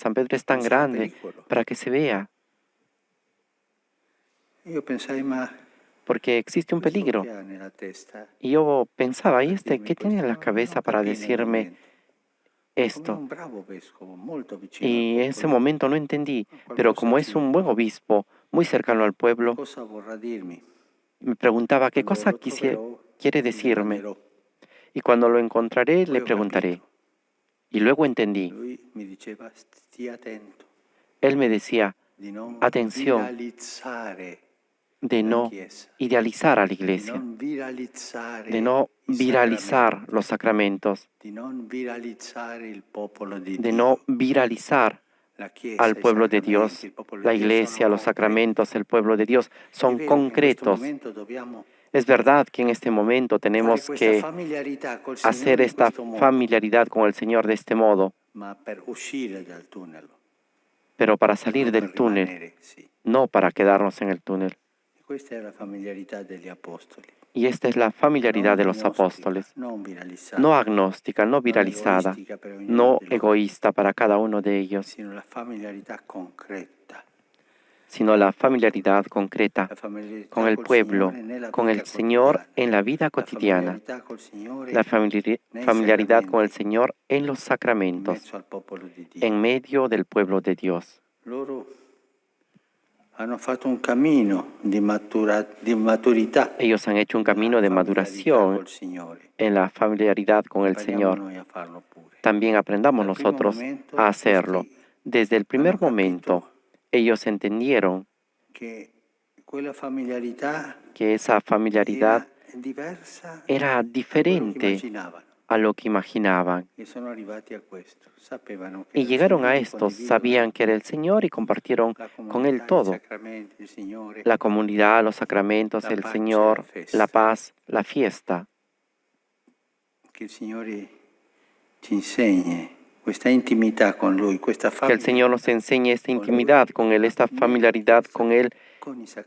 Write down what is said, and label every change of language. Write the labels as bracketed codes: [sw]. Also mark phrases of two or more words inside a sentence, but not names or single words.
[es] San Pedro es tan [it] Pensa al [es] grande [it] pericolo. [es] para que se vea, [it] Io pensai, ma [es] porque existe un [it] questo [es] peligro. [it] che ha nella testa [es] Y yo pensaba, ¿y [it] per [es] este [it] dirmi [es] qué tiene [it] questo? [es] en la [it] Non [es] cabeza para [it] capii nel [es] decirme [it] momento. Ma come [es] esto? [it] un bravo vescovo, molto vicino al [es] Y en ese [it] popolo, [es] momento no entendí, pero [it] qualcosa [es] como es un buen obispo, muy cercano al pueblo, [it] cosa vorrà dirmi? [es] me preguntaba qué [it] Quando [es] cosa [it] lo troverò, [es] quiere [it] gli [es] decirme. [it] domanderò. [es] Y cuando lo encontraré, [it] Poi [es] le [it] ho [es] preguntaré. [it] capito. [es] Y luego entendí. [it] Lui mi diceva, stia attento [es] Él me decía, [it] di non [es] atención, [it] viralizzare [es] de [it] la [es] no [it] Chiesa, [es] idealizar a la [it] di [es] iglesia, [it] non viralizzare [es] de no [it] i [es] viralizar [it] sacramenti, [es] los sacramentos, [it] di non viralizzare il popolo di [es] de no [it] Dio. [es] viralizar [it] La Chiesa, [es] al [it] i [es] pueblo de [it] sacramenti, [es] Dios. [it] il popolo [es] La [it] di Dio sono [es] iglesia, los [it] concreti. [es] sacramentos, el pueblo de Dios [it] È [es] son [it] vero che in questo [es] concretos. [it] momento dobbiamo [es] Es verdad que en este momento [it] fare [es] tenemos [it] questa [es] que [it] familiarità col [es] hacer [it] Signore in [es] esta [it] questo modo, [es] familiaridad con el Señor de este modo, [it] ma per uscire dal tunnel, [es] pero para [it] e [es] salir [it] non [es] del [it] per [es] túnel, [it] rimanere, sì. [es] no para quedarnos en el túnel. [it] E questa è la familiarità degli apostoli, [es] Y esta es la familiaridad de [it] non [es] los [it] gnostica, [es] apóstoles, [it] non viralizzata, [es] no agnóstica, no [it] non [es] viralizada, [it] egoistica per ognuno [es] no [it] di loro, [es] egoísta para cada uno de ellos, [it] sino la familiarità concreta, [es] sino la familiaridad concreta [it] la familiarità [es] con el [it] col [es] pueblo, [it] Signore nella [es] con el [it] vita [es] Señor [it] quotidiana, [es] en la vida [it] la [es] cotidiana, [it] familiarità col Signore [es] la [it] nei [es] familiaridad con el [it] sacramenti, [es] Señor en los [it] in [es] sacramentos, [it] mezzo al popolo di Dio. [es] en medio del pueblo de Dios. [it] Loro hanno fatto un cammino di maturità [es] Ellos han hecho un camino [it] nella [es] de [it] familiarità [es] maduración [it] col Signore. [es] en la familiaridad con el [it] Impariamo [es] Señor. [it] noi a farlo pure. [es] También aprendamos [it] Dal primo [es] nosotros [it] momento [es] a hacerlo. [it] questi [es] Desde el [it] hanno [es] primer momento, [it] capito [es] ellos entendieron [it] che quella familiarità [es] que esa familiaridad [it] era diversa [es] era [it] da quello che [es] diferente [it] immaginavano. [es] a lo que imaginaban. [it] E sono arrivati a questo. Sapevano che [es] Y [it] era il [es] llegaron a [it] Signore, [es] esto, [it] condividono [es] sabían que era el [it] tutto. [es] Señor y compartieron [it] La [es] con Él [it] comunità, i [es] todo. [it] sacramenti, il Signore, [es] La comunidad, los sacramentos, [it] la [es] el [it] pace, la [es] Señor, la [it] festa. [es] paz, la fiesta. [it] Che il Signore ci insegni questa intimità con Lui, questa [es] Que el Señor nos enseñe esta intimidad con Él, esta familiaridad con Él, [it] con i [es] pero